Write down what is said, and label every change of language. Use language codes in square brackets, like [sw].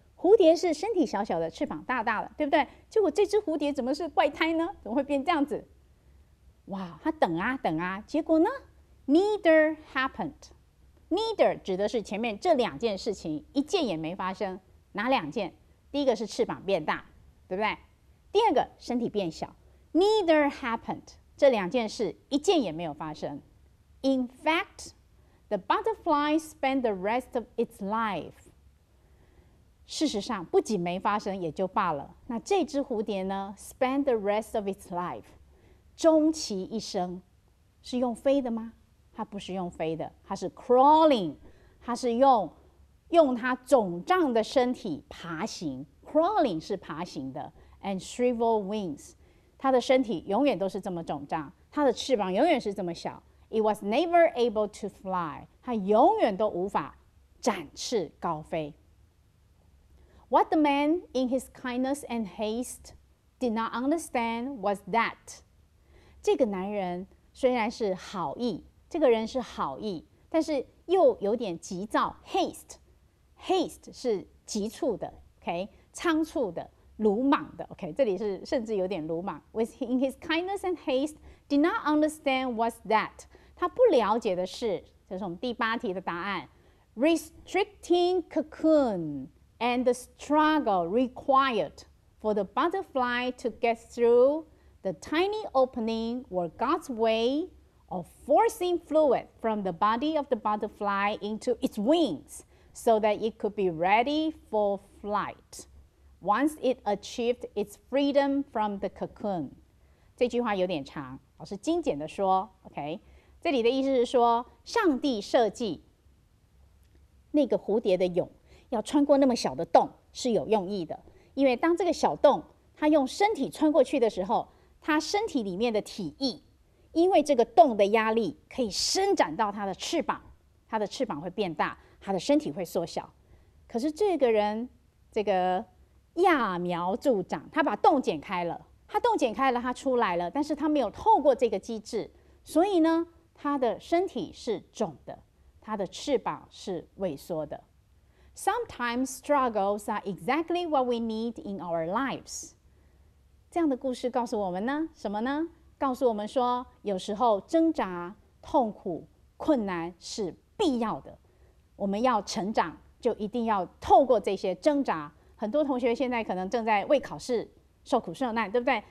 [zh] 蝴蝶是身体小小的，翅膀大大的，对不对？结果这只蝴蝶怎么是怪胎呢？怎么会变这样子？哇，它等啊等啊，结果呢 [en] Neither happened. [zh] Neither 指的是前面这两件事情一件也没发生。哪两件？第一个是翅膀变大，对不对？第二个身体变小。 [en] Neither happened. [zh] 这两件事一件也没有发生。 [en] In fact, the butterfly spent the rest of its life. [zh] 事实上，不仅没发生也就罢了。那这只蝴蝶呢 ？ [en] Spend the rest of its life， [zh] 终其一生，是用飞的吗？它不是用飞的，它是 crawling， 它是用它肿胀的身体爬行。 Crawling 是爬行的 ， [en] and shriveled wings， [zh] 它的身体永远都是这么肿胀，它的翅膀永远是这么小。 [en] It was never able to fly， [zh] 它永远都无法展翅高飞。 [en] What the man, in his kindness and haste, did not understand was that [zh] 这个男人虽然是好意，这个人是好意，但是又有点急躁 haste 是急促的 ，OK， 仓促的、鲁莽的 ，OK， 这里是甚至有点鲁莽。 [en] In his kindness and haste, did not understand was that [zh] 他不了解的是，这是我们第8题的答案 [en] ，restricting cocoon。And the struggle required for the butterfly to get through the tiny opening were God's way of forcing fluid from the body of the butterfly into its wings so that it could be ready for flight once it achieved its freedom from the cocoon. [zh] 这句话有点长，老师精简的说 ，OK， 这里的意思是说，上帝设计那个蝴蝶的蛹。要穿过那么小的洞是有用意的，因为当这个小洞它用身体穿过去的时候，它身体里面的体液，因为这个洞的压力可以伸展到它的翅膀，它的翅膀会变大，它的身体会缩小。可是这个人，这个揠苗助长，他把洞剪开了，他出来了，但是他没有透过这个机制，所以呢，他的身体是肿的，他的翅膀是萎缩的。 [en] Sometimes struggles are exactly what we need in our lives. [zh] 这样的故事告诉我们呢，什么呢？告诉我们说，有时候挣扎、痛苦、困难是必要的。我们要成长，就一定要透过这些挣扎。很多同学现在可能正在为考试受苦受难，对不对？